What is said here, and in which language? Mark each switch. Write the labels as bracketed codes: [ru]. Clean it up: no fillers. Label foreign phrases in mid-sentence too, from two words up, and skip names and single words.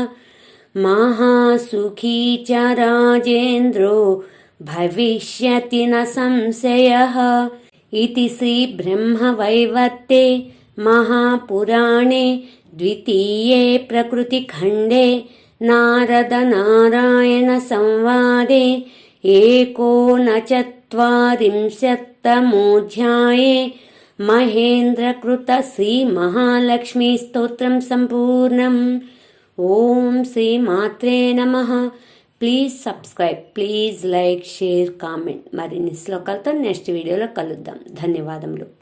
[sa] महासुखी च राजेन्द्रो भविष्यति न संशयः इति श्रीब्रह्मवैवर्ते महापुराणे द्वितीये प्रकृतिखण्डे नारदनारायणसंवादे 39तमोऽध्याये महेन्द्रकृतश्रीमहालक्ष्मीस्तोत्रं सम्पूर्णम्। ओम श्रीमात्रे नमः। [en] Please subscribe, please like, share, comment. [te] మరిన్ని శ్లోకాలతో నెక్స్ట్ వీడియోలో కలుద్దాం. ధన్యవాదములు.